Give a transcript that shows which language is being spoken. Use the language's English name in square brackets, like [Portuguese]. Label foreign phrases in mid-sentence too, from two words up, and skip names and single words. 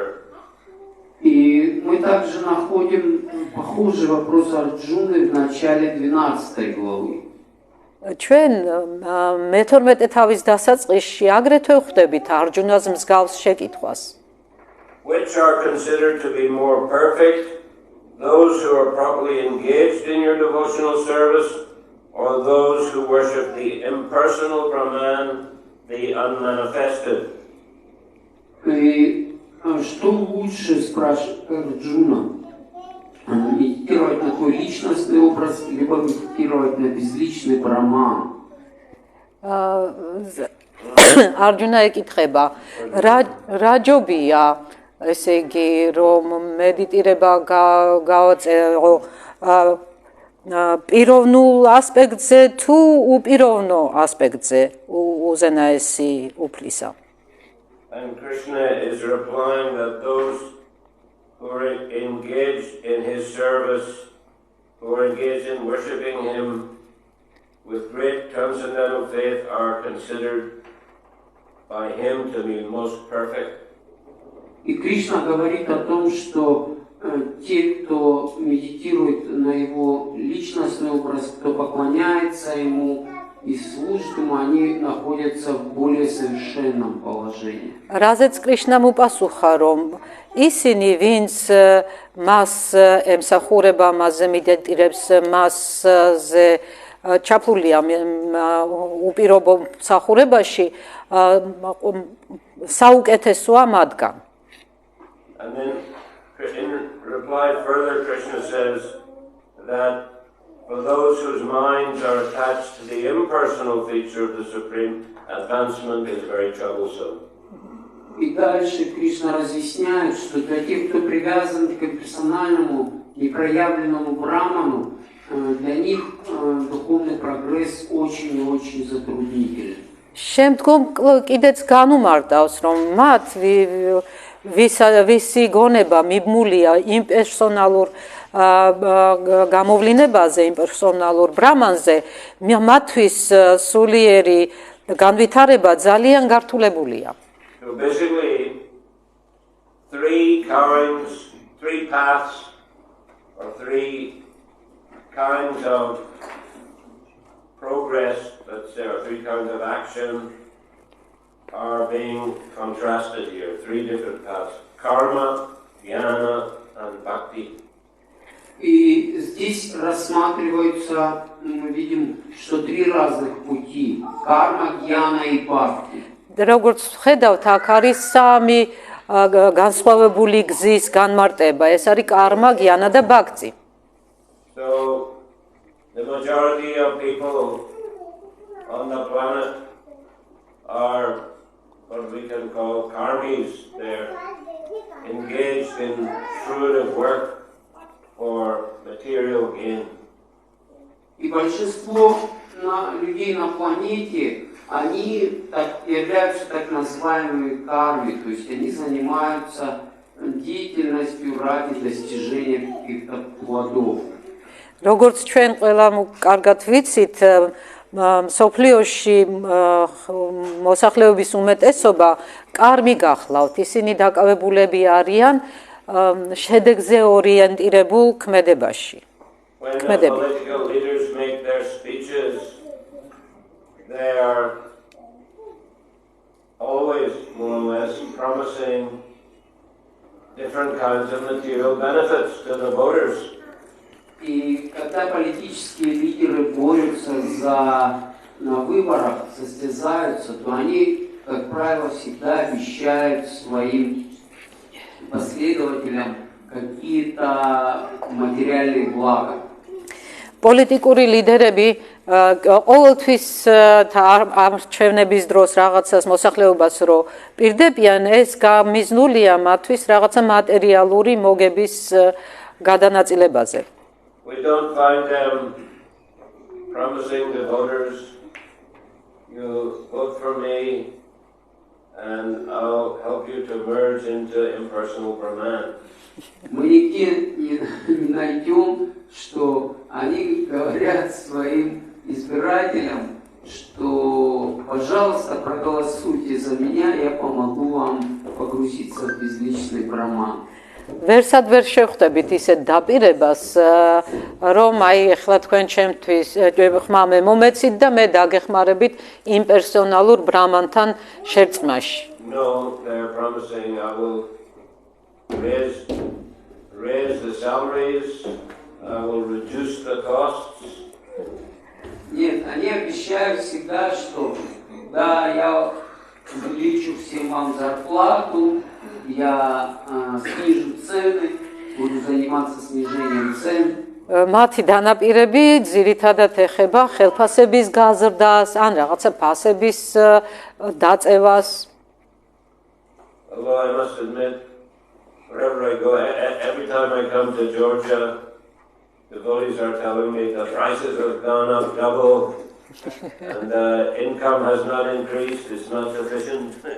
[Russian] И мы также находим похожий вопрос Арджуны в начале 12 главы. [Georgian] ჩვენ მე-12 თავის დასაწყისში აგრეთვე ხვდებით არჯუნას მსგავს შეკითხვას. [English] Which are considered to be more perfect, those who are properly engaged in your devotional service, or those who worship the impersonal Brahman, the unmanifested? [Russian] Что лучше, спрашивает Арджуна, медитировать на твой личностный образ, либо медитировать на безличный Брахман? [Georgian] Арджуна ეკითხება, რა ჯობია, ესე იგი, რომ მედიტირება გავაწერო პიროვნულ ასპექტზე თუ უპიროვნო ასპექტზე უზენაესი უფლისა. [English] And Krishna is replying that those who are engaged in his service, who are engaged in worshipping him with great transcendental faith, are considered by him to be most perfect. [Russian] И Кришна говорит о том, что те, кто медитирует на его личностный образ, кто поклоняется ему и служит ему, они находятся в более совершенном положении. [Georgian] Რაზეც კრიშნამ უპასუხა, რომ ისინი, ვინც მას ემსახურება, მასზე მედიტირებს, მასზე ჩაფლულია უპირობო მსახურებაში, საუკეთესოა მათგან. [English] And then in reply further, Krishna says that for those whose minds are attached to the impersonal feature of the Supreme, advancement is very troublesome. [Russian] И дальше Кришна разъясняет, что для тех, кто привязан к персональному, непроявленному Брахману, для них духовный прогресс очень и очень затруднителен. [Georgian] შემდგომ კიდეც განუმარტავს, რომ მათ ვისი გონება მიბმულია იმპერსონალურ გამოვლინებაზე, იმპერსონალურ ბრამანზე, მათთვის სულიერი განვითარება ძალიან გართულებულია. [English] So basically, three paths, or three kinds of progress, let's say, or three kinds of action are being contrasted here. Three different paths: karma, jnana, and bhakti. [Russian] И здесь рассматриваются, мы видим, что три разных пути: карма, гьяна и бхакти. [Georgian] როგორც ხედავთ, აქ არის სამი განსხვავებული გზის განმარტება. ეს არის კარმა, გიანა და ბაქცი. [English] So the majority of people on the planet are what we can call karmis. They're engaged in fruitive work for material gain. [Russian] И большинство людей на планете, они являются так называемыми карми, то есть они занимаются деятельностью ради достижения каких-то плодов. [Georgian] როგორც ჩვენ ყველამ კარგად ვიცით, სოფლიოში მოსახლეობის უმეტესობა კარმი გახლავთ. ისინი დაკავებულები არიან შედეგზე ორიენტირებულ ქმედებაში. [English] When the political leaders make their speeches, they are always more or less promising different kinds of material benefits to the voters. [Russian] И когда политические лидеры борются на выборах, состязаются, то они, как правило, всегда обещают своим последователям какие-то материальные блага. [Georgian] პოლიტიკური ლიდერები ყოველთვის არჩევნების დროს რაღაცას მოსახლეობას რო პირდებიან, ეს გამიზნულია მათთვის რაღაცა მატერიალური მოგების გადანაწილებაზე. [English] We don't find them promising the voters, you vote for me and I'll help you to merge into impersonal Brahman. [Russian] Мы нигде не найдем, что они говорят своим избирателям, что, пожалуйста, проголосуйте за меня, я помогу вам погрузиться в безличный Брахман. [Georgian] ვერსად ვერ შევხვდებით ისეთ დაპირებას, რომ აი ეხლა თქვენ ჩემთვის ხმა მე მომეცით და მე დაგეხმარებით იმპერსონალურ ბრამანთან შერწყმაში. [English] No, they're promising I will raise the salaries, I will reduce the costs. [Russian] Нет, они обещают всегда, что да, я увеличу всем вам зарплату, я снижу цены, буду заниматься снижением цен. [Georgian] მათი დანაპირები ძირითადად ეხება ხელფასების გაზრდას, ან რაღაცა ფასების დაწევას. [English] Although I must admit, wherever I go, every time I come to Georgia, the devotees are telling me the prices have gone up double and the income has not increased, it's not sufficient.